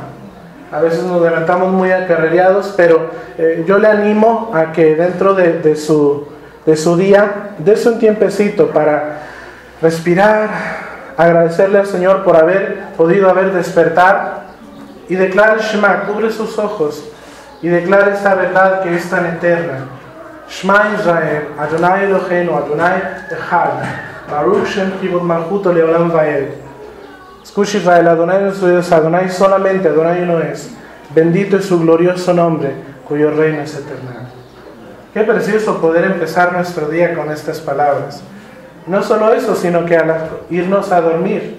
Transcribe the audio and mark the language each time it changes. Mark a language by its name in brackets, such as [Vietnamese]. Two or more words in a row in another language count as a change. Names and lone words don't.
[Spanish] A veces nos levantamos muy acarreados, pero yo le animo a que dentro de su día, dése un tiempecito para respirar, agradecerle al Señor por haber podido despertar y declarar el Shema, cubre sus ojos y declara esta verdad que es tan eterna. [Hebrew] שמע ישראל אדוני אלוהינו אדוני אחד ברוך שם כבוד מלכותו לעולם ועד. [Spanish] Escucha Israel, Adonai nuestro Dios, Adonai solamente, Adonai uno es. Bendito es su glorioso nombre, cuyo reino es eterno. Qué precioso poder empezar nuestro día con estas palabras. No solo eso, sino que al irnos a dormir.